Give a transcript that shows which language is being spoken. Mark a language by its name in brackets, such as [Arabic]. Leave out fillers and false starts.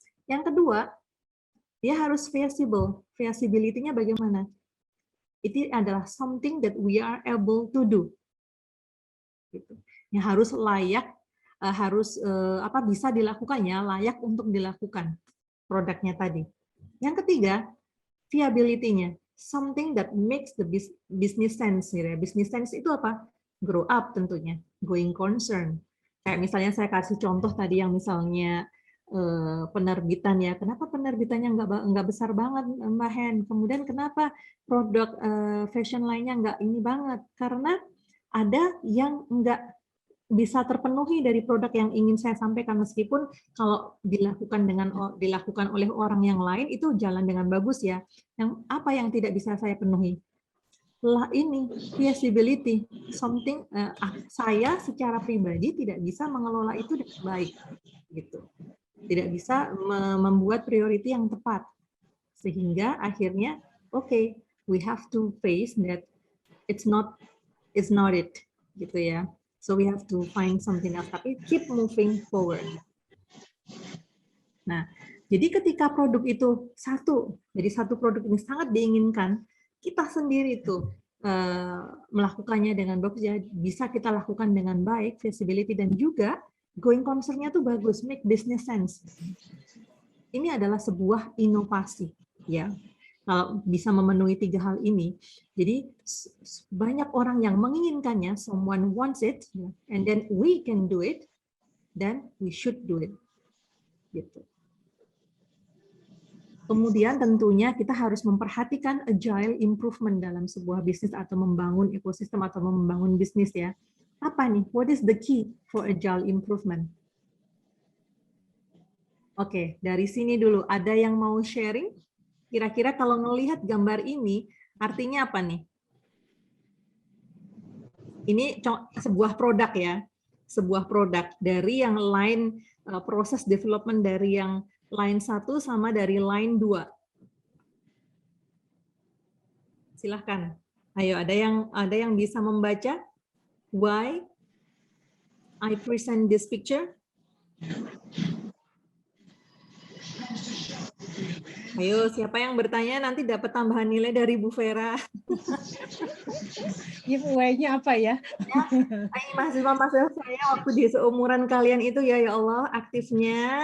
[Indonesian] Yang kedua, dia harus feasible. Feasibility-nya bagaimana? Itu adalah [English] something that we are able to do. [Indonesian] Gitu. Ya, harus layak, harus bisa dilakukannya, layak untuk dilakukan produknya tadi. Yang ketiga, [English] viability-nya, something that makes the business sense. [Indonesian] Gitu ya. Business sense itu apa? [English] Grow up [Indonesian] tentunya, going concern. Kayak misalnya saya kasih contoh tadi yang misalnya penerbitan ya, kenapa penerbitannya nggak besar banget Mbak Hen? Kemudian kenapa produk fashion lainnya nggak ini banget? Karena ada yang nggak bisa terpenuhi dari produk yang ingin saya sampaikan, meskipun kalau dilakukan oleh orang yang lain itu jalan dengan bagus ya. Yang apa yang tidak bisa saya penuhi? Lah ini feasibility, something saya secara pribadi tidak bisa mengelola itu dengan baik, gitu. Tidak bisa membuat priority yang tepat, sehingga akhirnya okay, [English] we have to face that it's not it, [Indonesian] gitu ya. [English] So we have to find something else, [Indonesian] tapi [English] keep moving forward. [Indonesian] Nah, jadi ketika produk itu jadi satu produk ini sangat diinginkan, kita sendiri tuh melakukannya dengan bagus, ya bisa kita lakukan dengan baik, feasibility, dan juga going concern-nya tuh bagus, [English] make business sense. [Indonesian] Ini adalah sebuah inovasi, ya. Kalau bisa memenuhi 3 hal ini, jadi banyak orang yang menginginkannya, [English] someone wants it, and then we can do it, then we should do it, [Indonesian] gitu. Kemudian tentunya kita harus memperhatikan agile improvement dalam sebuah bisnis atau membangun ekosistem atau membangun bisnis ya. Apa nih? [English] What is the key for agile improvement? [Indonesian] Oke, dari sini dulu. Ada yang mau sharing? Kira-kira kalau melihat gambar ini, artinya apa nih? Ini sebuah produk ya. Sebuah produk dari yang line proses development dari yang line 1 sama dari line 2. Silahkan. Ayo, ada yang bisa membaca? [English] Why I present this picture? [Indonesian] Ayo, siapa yang bertanya nanti dapat tambahan nilai dari Bu Vera. Giveaway-nya apa ya? Ini mahasiswa-mahasiswa saya waktu di seumuran kalian itu ya Allah aktifnya.